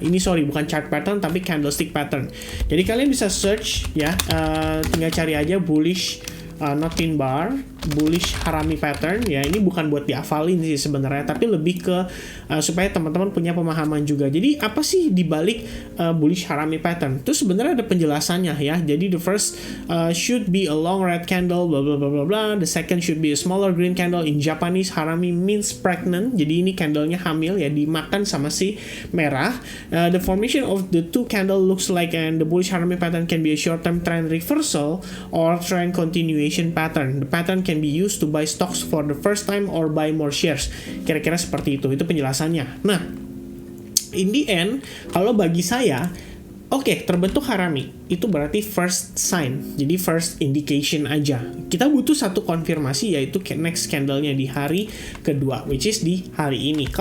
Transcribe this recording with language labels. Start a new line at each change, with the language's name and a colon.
Indonesian: Ini bukan chart pattern tapi candlestick pattern. Jadi kalian bisa search ya, tinggal cari aja bullish not in bar, bullish harami pattern ya. Ini bukan buat dihafalin sih sebenarnya, tapi lebih ke supaya teman-teman punya pemahaman juga. Jadi apa sih dibalik bullish harami pattern? Itu sebenarnya ada penjelasannya ya. Jadi
English: the first should be a long red candle bla bla bla bla bla. The second should be a smaller green candle. In Japanese harami means pregnant.
Indonesian: Jadi ini candlenya hamil ya, dimakan sama si merah.
English: The formation of the two candle looks like and the bullish harami pattern can be a short term trend reversal or trend continuation pattern. The pattern can be used to buy stocks for the first time or buy more shares.
Indonesian: Kira-kira seperti itu penjelasannya. Nah,
English: in the end,
Indonesian: kalau bagi saya, oke, terbentuk harami. Itu berarti first sign. Jadi first indication aja. Kita butuh satu konfirmasi yaitu next candle-nya di hari kedua,
English: which is
Indonesian: di hari ini.